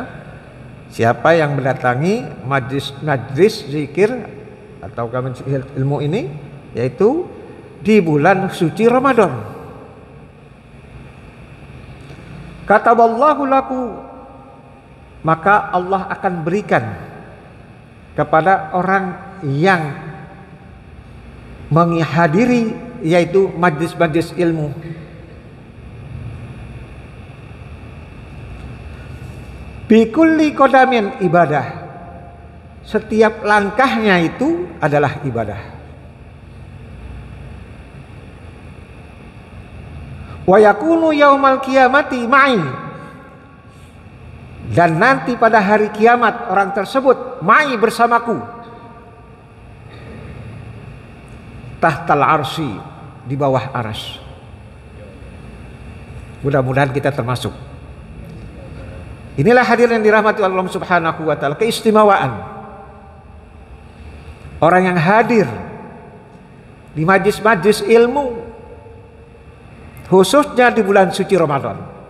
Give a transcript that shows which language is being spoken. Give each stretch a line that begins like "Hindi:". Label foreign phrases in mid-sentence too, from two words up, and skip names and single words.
Indonesian: Siapa yang mendatangi majlis zikir atau majlis ilmu ini, yaitu di bulan suci Ramadan,
Arabic: كتب الله له,
Indonesian: maka Allah akan berikan kepada orang yang menghadiri yaitu majlis-majlis ilmu.
Arabic: بكل قدم عبادة.
Indonesian: Setiap langkahnya itu adalah ibadah.
Arabic: ويكون يوم القيامة معي.
Indonesian: Dan nanti pada hari kiamat orang tersebut ma'i bersamaku.
Arabic: تحت العرش,
Indonesian: di bawah arsy. Mudah-mudahan kita termasuk. Inilah hadirin yang dirahmati Allah
Arabic: سبحانه وتعالى,
Indonesian: keistimewaan orang yang hadir di majlis-majlis ilmu, khususnya di bulan suci Ramadan.